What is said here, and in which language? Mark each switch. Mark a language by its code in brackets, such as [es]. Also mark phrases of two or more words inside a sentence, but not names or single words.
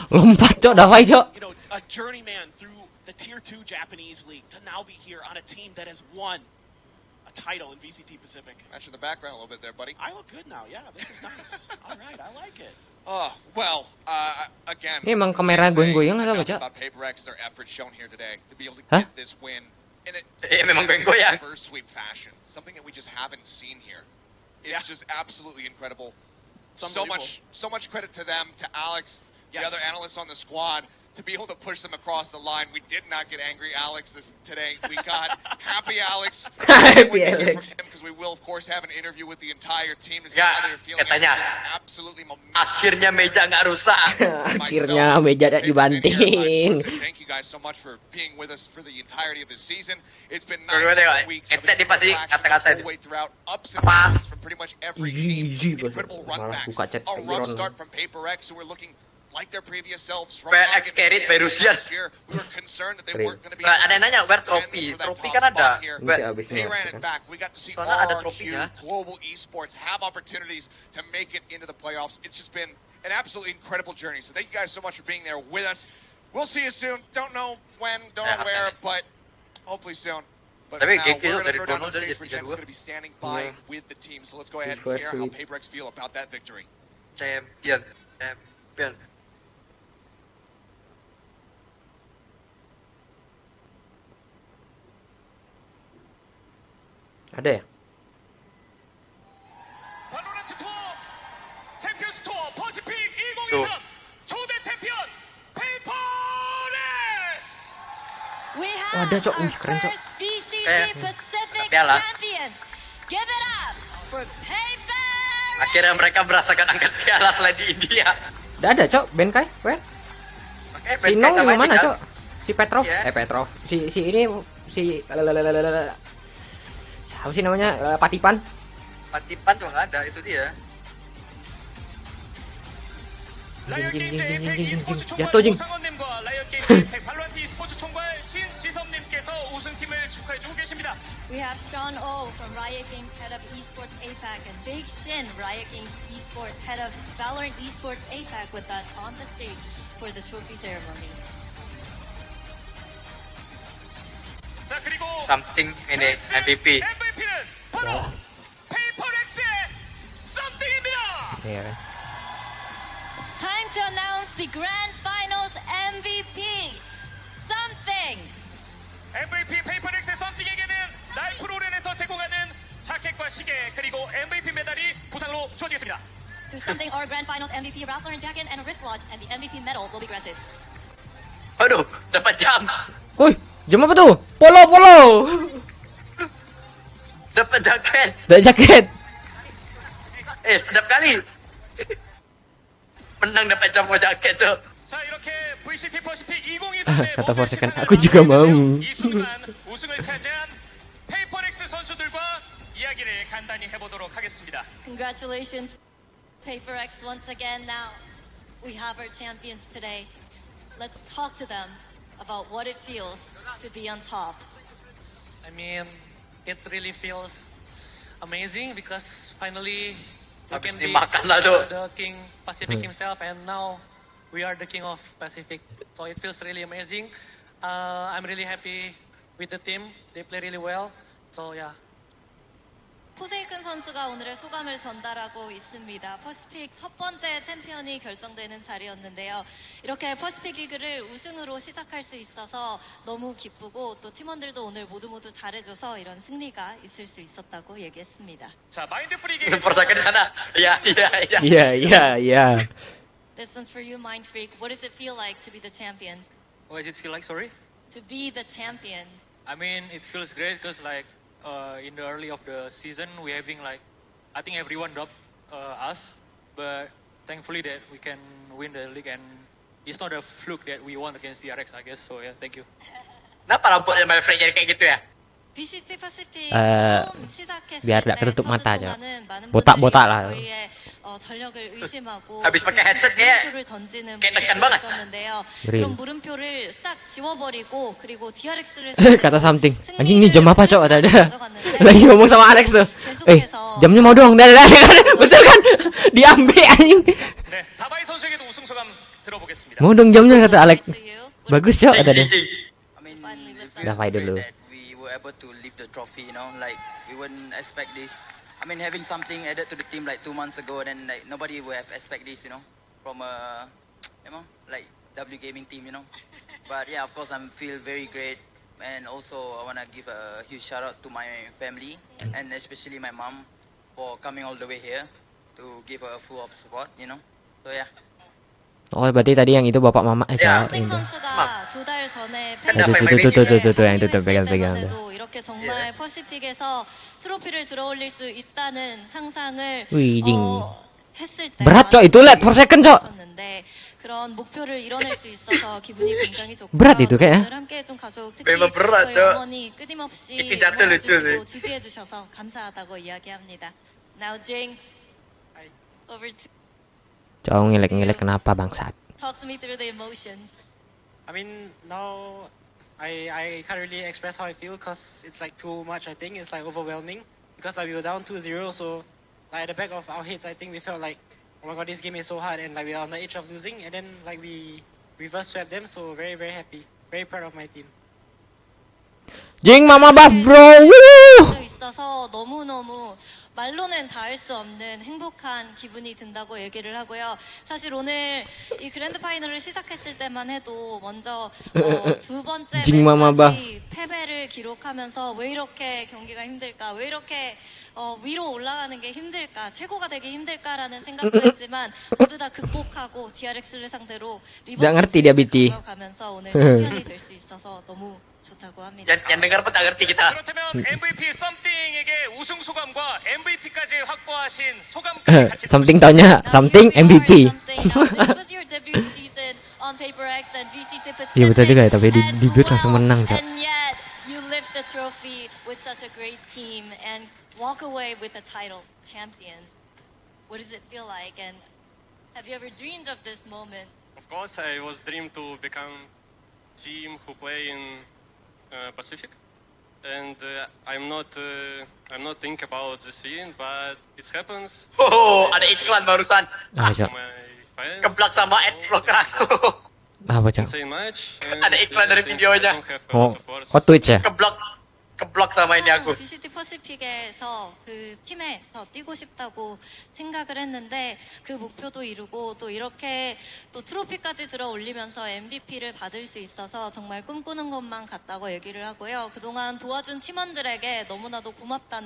[id] lompat, Cok, dawai, Cok. [en] You know, a journeyman through the Tier 2 Japanese League to now be here on a team that has won a title in VCT Pacific. Matching the background a little bit there, buddy. I look good now. Yeah, this is nice. All right, I like it. Oh, well, again, [id] Ini emang kamera goyang-goyang atau apa, Cok? [en] about Paper Rex, their efforts shown here today to be able to Hah? get this win in a [id] Iya, memang goyang-goyang. [en] reverse sweep fashion. Something that we just haven't seen here. It's just absolutely incredible. So much credit to them, to Alex, the other analysts on the squad, to be able to push them across the line. We did not get angry Alex today. We got happy Alex. Happy Alex. Because we will, of course, have an interview with the entire team to see [id] Ya, [en] how they're feeling. [id] katanya. [en] after this absolutely momentous [id] Akhirnya meja nggak rusak. Akhirnya meja tidak dibanting. [en] Thank you guys so much for being with us for the entirety of this season. It's been [id] Tunggu, [en] 9 [id] tengok. [en] weeks. [id] Headset dia pasti kata-kata [en] all the way throughout, ups and [id] Apa? [en] downs from pretty much every team. Incredible run [id] Malah [en] backs. [id] buka chat [en] A rough Iron. start from Paper X, who were looking like their previous selves from PRX carried by Rusia. last year. We were concerned that they [id] Keren. [en] weren't going to be [id] Nah, ada yang nanya, [en] where able to trophy? contend for that Trophy top [id] kan ada. [en] spot here. [id] Ini abis [en] They [id] nih, [en] ran it [id] kan. [en] back. We got to see [id] Soalnya ada RRQ, trofinya. [en] Global Esports have opportunities to make it into the playoffs. It's just been an absolutely incredible journey. So thank you guys so much for being there with us. We'll see you soon. Don't know when, don't know where, but hopefully soon. But [id] Tapi [en] now GG we're [id] dari [en] going to throw down [id] Bono [en] the [id] dari [en] stage for Jen, who's [id] 3-2. [en] going to be standing by with the team. So let's go ahead and Reverse hear how sweep. PRX feel about that victory. Champion. [id] Ada ya? [ko] 발로란트 투어 챔피언스 투어 퍼시픽 [id] Tuh. [ko] 2023 초대 챔피언 페이퍼렉스. [en] We [id] Oh, ada, [en] have [id] Cok. [en] our [id] Wih, keren, Cok. [en] first BCC [id] Kayak [en] Pacific [id] piala. [en] champion. Give it up for Paper. [id] Akhirnya mereka merasakan angkat piala selain di India. Udah ada, Cok. Benkai, Wen. Oke, Si Nong juga mana, kan? Cok? Si Petrov, Iya. Petrov. Si ini si siapa sih namanya? Patipan. Patipan juga nggak ada, itu dia. [ko] 라이언 게임즈 징, 에펙 e스포츠 총괄 야, 또 징. 오상원님과 라이언 게임즈 에펙 발로란트 e스포츠 총괄 신지섭님께서 우승팀을 축하해주고 계십니다. [en] We have Sean O from Riot Games, head of Esports APAC, and Jake Shin, Riot Games Esports, head of Valorant Esports APAC, with us on the stage for the trophy ceremony. [ko] 자 그리고 [id] Something ini MVP. [ko] MVP는 바로 페이퍼렉스의 썸띵입니다. [id] Iya kan. [en] Time to announce the Grand Finals MVP. Something. [ko] MVP 페이퍼렉스의 썸띵에게는 라이프 롤엔에서 제공하는 자켓과 시계 그리고 MVP 메달이 부상으로 주어지겠습니다. [en] To something, our Grand Finals MVP, Ralph Lauren jacket and a wristwatch, and the MVP medal will be granted. [id] Aduh, dapat jam. Woi, jam apa tuh? Polo. Dapat jaket. Udah jaket. Sedap kali. Menang dapat jam sama jaket tuh. [ko] 자 이렇게 VCT 퍼시픽 2023의 [id] Kata Forsaken, aku juga mau. [ko] 이 순간 우승을 차지한 페이퍼렉스 선수들과 이야기를 간단히 해보도록 하겠습니다. [en] Congratulations, PaperX, once again. Now, we have our champions today. Let's talk to them about what it feels to be on top. I mean, it really feels amazing because finally we [id] Habis [en] can be [id] dimakan lah tuh. [en] the King Pacific himself, and now we are the King of Pacific. So it feels really amazing. I'm really happy with the team. They play really well. So yeah. [ko] 포세이큰 선수가 오늘의 소감을 전달하고 있습니다. 퍼시픽 첫 번째 챔피언이 결정되는 자리였는데요. 이렇게 퍼시픽 리그를 우승으로 시작할 수 있어서 너무 기쁘고 또 팀원들도 오늘 모두 잘해줘서 이런 승리가 있을 수 있었다고 얘기했습니다. 자 마인드 프리게 [id] Forsaken di sana. Iya. Iya. [en] This one's for you, Mind Freak. What does it feel like to be the champion? What does it feel like? Sorry. To be the champion. I mean, it feels great because like in the early of the season we having like I think everyone dropped us, but thankfully that we can win the league and it's not a fluke that we won against DRX, I guess. So yeah, thank you. [id] Kenapa rambutnya Mario Frey jadi kayak gitu ya? [ko] BCT Pacific 시작했을 [id] biar [ko] 때 [id] tidak ketutup [ko] 첫 [id] mata [ko] 주 [id] aja. [ko] 동안은 많은 [id] Botak-botak [ko] 분들이 [id] lah. [ko] 저희의 전력을 의심하고 [id] Habis pakai headset kayak [ko] 물음표를 던지는 [id] kayak tekan [ko] 분들이 [id] banget. [ko] 있었는데요. [id] Real. [ko] 그런 물음표를 싹 지워버리고 그리고 DRX를 [id] Kata something. Anjing ini jam apa, Cok? Ada. Lagi ngomong sama Alex tuh. Jamnya mau dong. Betul kan? Diambil anjing. [ko] 네, 다바이 선수에게도 우승 소감 들어보겠습니다. [id] Mau dong jamnya kata Alex. Bagus, Cok, kata dia. Udah fight dulu. [en] We were able to lift the trophy, you know, like we wouldn't expect this. I mean, having something added to the team like 2 months ago, then like nobody would have expect this, you know, from a, you know, like W Gaming team, you know. But yeah, of course, I feel very great, and also I wanna give a huge shout out to my family and especially my mom for coming all the way here to give her a full of support, you know. So yeah. [id] Oh, berarti tadi yang itu bapak mama aja. [ko] 땡 [id] Itu. [ko] 선수가 2달 전에 [id] tuh yang itu pegang-pegang. [ko] 때도 이렇게 정말 퍼시픽에서 트로피를 들어올릴 수 있다는 상상을 [id] Wih, jing. [ko] 했을 때 [id] Berat, Cok, itu lihat Forsaken, Cok. [ko] 그런 목표를 이뤄낼 수 있어서 기분이 굉장히 좋고 [id] Berat itu kayaknya. [ko] 오늘 함께 해준 가족 특히 [id] Memang berat, [ko] 저희 [id] Cok. [ko] 어머니 끊임없이 [id] Itu jatuh lucu [ko] 응원해주시고 [id] sih. [ko] 지지해주셔서 감사하다고 이야기합니다. [en] Now Jing, over to [id] Cok, ngelek-ngelek kenapa bangsat? [en] talk to me through the emotions. I mean, now I can't really express how I feel because it's like too much. I think it's like overwhelming because like we were down 2-0, so like at the back of our heads, I think we felt like, oh my god, this game is so hard, and like we are on the edge of losing, and then like we reverse swept them. So very happy, very proud of my team. Jing mama buff bro. Woo! [ko] 있어서 너무너무 말로는 닿을 수 없는 행복한 기분이 든다고 얘기를 하고요. 사실 오늘 이 그랜드 파이널을 시작했을 때만 해도 먼저 두 번째 매치까지 패배를 기록하면서 왜 이렇게 경기가 힘들까, 왜 이렇게 위로 올라가는 게 힘들까, 최고가 되기 힘들까라는 생각도 했지만 모두 다 극복하고 DRX를 상대로 리버스 가면서 오늘 챔피언이 될 수 있어서 너무 좋다고 합니다. [id] Yang dengar pun tak ngerti kita. [ko] 그렇다면 MVP 썸띵에게 우승 소감과 MVP까지 확보하신 소감까지 같이 [id] Something taunya something MVP. Iya betul juga ya, tapi di debut langsung menang, Cok. [en] And yet you lift the trophy with such a great team and walk away with the title champion. What does it feel like, and have you ever dreamed of this moment? Of course, I was dreamed to become team who play in Pacific, and I'm not think about this win, but it happens. [id] Oh, ada iklan barusan. Cok. Keblak sama adblock aku. Apa, Cok? Ada iklan dari videonya. Oh, Twitch ya? Keblok sama ini aku. [ko] VCT 퍼시픽에서 그 팀에서 뛰고 싶다고 생각을 했는데 그 목표도 이루고 또 이렇게 또 트로피까지 들어 올리면서 MVP를 받을 수 있어서 정말 꿈꾸는 것만 같다고 얘기를 하고요. 그동안 도와준 팀원들에게 너무나도 고맙다는